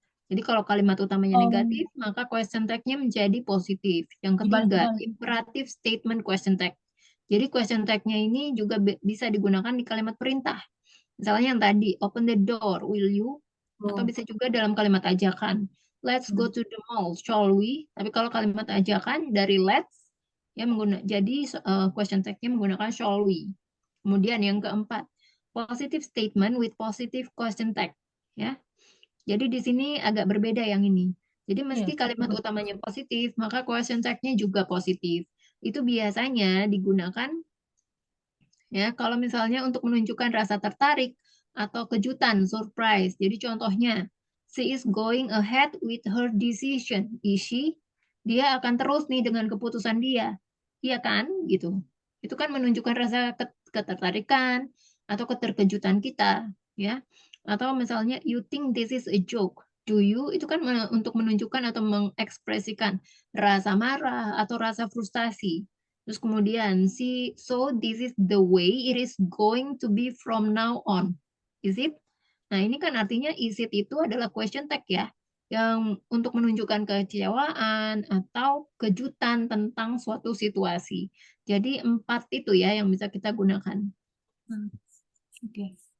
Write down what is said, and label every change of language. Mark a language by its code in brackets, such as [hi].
[id] Jadi kalau kalimat utamanya Oh, negatif, maka question tag-nya menjadi positif. Yang ketiga, dibalik-balik. imperative statement question tag. Jadi question tag-nya ini juga bisa digunakan di kalimat perintah. Misalnya yang tadi, [en] open the door, will you? [id] Atau Oh. bisa juga dalam kalimat ajakan. [en] Let's go to the mall, shall we? [id] Tapi kalau kalimat ajakan dari [en] let's, [id] ya jadi question tag-nya menggunakan [en] shall we. [id] Kemudian yang keempat, positive statement with positive question tag. Ya, jadi di sini agak berbeda yang ini. Jadi Iya. meski kalimat utamanya positif, maka question tag-nya juga positif. Itu biasanya digunakan ya kalau misalnya untuk menunjukkan rasa tertarik atau kejutan, surprise. Jadi contohnya, [en] she is going ahead with her decision. Is she? [id] Dia akan terus nih dengan keputusan dia. Iya kan? Gitu. Itu kan menunjukkan rasa ketertarikan atau keterkejutan kita, ya. Atau misalnya [en] you think this is a joke. Do you? [id] Itu kan untuk menunjukkan atau mengekspresikan rasa marah atau rasa frustasi. Terus kemudian [en] so this is the way it is going to be from now on. Is it? [id] Nah, ini kan artinya [en] is it [id] itu adalah question tag ya, yang untuk menunjukkan kekecewaan atau kejutan tentang suatu situasi. Jadi 4 itu ya yang bisa kita gunakan. Oke.